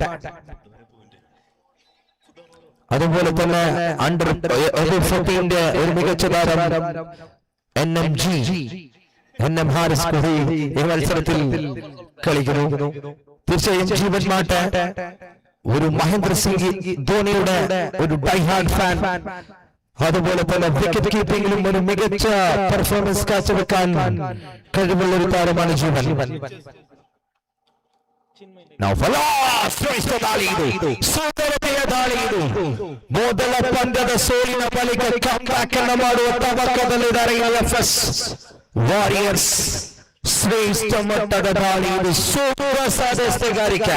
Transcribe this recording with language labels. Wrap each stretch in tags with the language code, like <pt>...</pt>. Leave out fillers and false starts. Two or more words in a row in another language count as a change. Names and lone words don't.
<ml>അതുപോലെ തന്നെ അണ്ടർ 14 ഒരു മികച്ച താരം NM ഹാരിസ് കൂടി ഈ മത്സരത്തിൽ കളിക്കുന്നു. തീർച്ചയായും ജീവൻ മാറ്റ ഒരു മഹേന്ദ്ര സിംഗ് ധോണിയുടെ ഒരു</ml> <en>diehard fan.</en> <ml>അതുപോലെ തന്നെ വിക്കറ്റ് കീപ്പിംഗിലും ഒരു മികച്ച പെർഫോമൻസ് കാഴ്ചവെക്കാൻ കഴിവുള്ള ഒരു താരമാണ് ജീവൻ.</ml> <kn>ಮೊದಲ ಪಂದ್ಯದ ಸೋಲಿನ ಬಳಿಕ ಕಮ್ಬ್ಯಾಕ್ ಅನ್ನು ಮಾಡುವ ತವಕದಲ್ಲಿದ್ದಾರೆ FS ವಾರಿಯರ್ಸ್. ಶ್ರೇಷ್ಠ ಮಟ್ಟದ ದಾಳಿ, ಇದು ಸೂಪರ್ ಸಾಧನೆಗಾರಿಕೆ.</kn>